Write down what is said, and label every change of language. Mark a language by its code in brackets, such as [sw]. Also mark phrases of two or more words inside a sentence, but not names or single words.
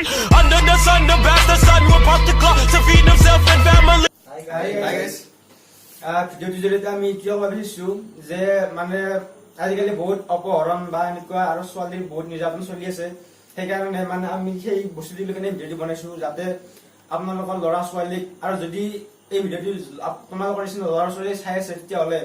[en] Under the sun, the bastard son will pop the clock to feed himself and family. Hi guys. [as] ভিডিওটো আমি কিয় ভাবিছো যে মানে আজিকালি বহুত অপহৰণ বা এনেকুৱা আৰু ছোৱালীৰ বহুত নিৰ্যাতন চলি আছে সেইকাৰণে মানে আমি সেই বস্তুটো কাৰণে ভিডিও বনাইছো যাতে আপোনালোকৰ ল'ৰা ছোৱালীক আৰু যদি এই ভিডিওটো তোমালোকৰ নিচিনা ল'ৰা ছোৱালী চাই আছে